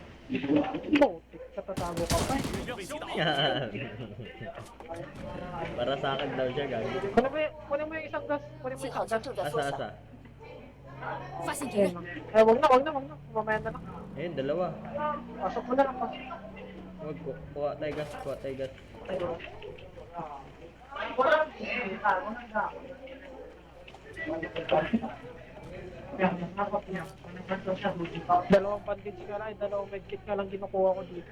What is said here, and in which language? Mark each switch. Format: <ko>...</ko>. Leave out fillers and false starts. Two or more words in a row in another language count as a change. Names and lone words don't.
<tl>Putik, katatago ka pa.</tl> <zh>目标被击倒，</zh> <tl>Yan. Para sa akin daw siya, gagi. Kunin mo yung isang gas. Kunin mo</tl> <zh>信</zh> <tl>yung</tl> <zh>号</zh> <tl>isang</tl> <zh>圈</zh> <tl>gas.</tl> <zh>正在缩</zh> <tl>Asa,</tl> <zh>小，</zh> <tl>asa.</tl> <zh>发现敌</zh> <tl>Ayun</tl> <zh>人</zh> <tl>lang. Eh, wag na. Mamaya na lang. Ayun, dalawa. Pasok mo na lang, pasok. Huwag ko. Kuha tayo gas, kuha tayo gas. Dalawang bandage ka lang, dalawang medkit ka lang kinukuha ko dito.</tl>